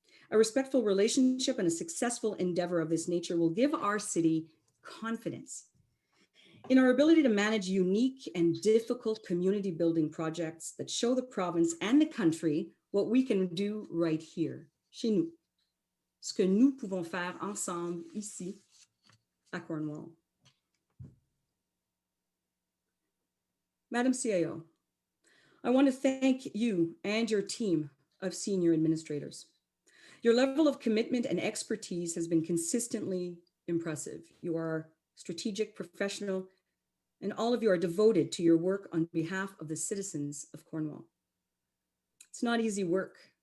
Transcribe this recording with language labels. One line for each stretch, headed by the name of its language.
English: A respectful relationship and a successful endeavor of this nature will give our city confidence in our ability to manage unique and difficult community building projects that show the province and the country what we can do right here,
French: chez nous. Ce que nous pouvons faire ensemble ici à Cornwall.
English: Madam CAO, I want to thank you and your team of senior administrators. Your level of commitment and expertise has been consistently impressive. You are strategic, professional, and all of you are devoted to your work on behalf of the citizens of Cornwall. It's not easy work.